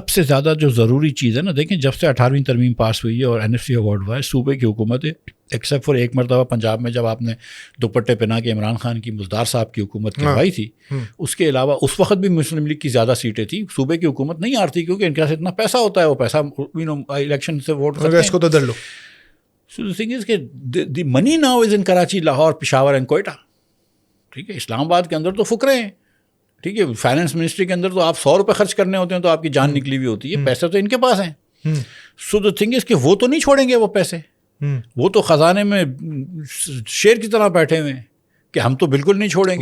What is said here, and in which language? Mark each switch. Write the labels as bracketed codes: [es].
[ur] سب سے زیادہ جو ضروری چیز ہے نا، دیکھیں جب سے 18ویں ترمیم پاس ہوئی ہے اور NFC ایوارڈ ہوا ہے، صوبے کی حکومت ہے ایکسیپٹ فار ایک مرتبہ پنجاب میں جب آپ نے دوپٹے پہنا کے عمران خان کی مزدار صاحب کی حکومت کروائی تھی، اس کے علاوہ اس وقت بھی مسلم لیگ کی زیادہ سیٹیں تھیں. صوبے کی حکومت نہیں آتی کیونکہ ان کے پاس اتنا پیسہ ہوتا ہے، وہ پیسہ الیکشن سے ووٹ کرتے ہیں. اس کو تو در لو. [en] So the thing is کہ the money now is in Karachi, Lahore, Peshawar and Quetta. [ur] ٹھیک ہے، اسلام آباد کے اندر تو فقرے ہیں. ٹھیک ہے، فائنانس منسٹری کے اندر تو آپ 100 روپے خرچ کرنے ہوتے ہیں تو آپ کی جان نکلی ہوئی ہوتی ہے. پیسے تو ان کے پاس ہیں. سو [en] the thing is [ur] کہ وہ تو نہیں چھوڑیں گے وہ پیسے. وہ تو خزانے میں شیر کی طرح بیٹھے ہوئے ہیں کہ ہم تو بالکل نہیں چھوڑیں گے.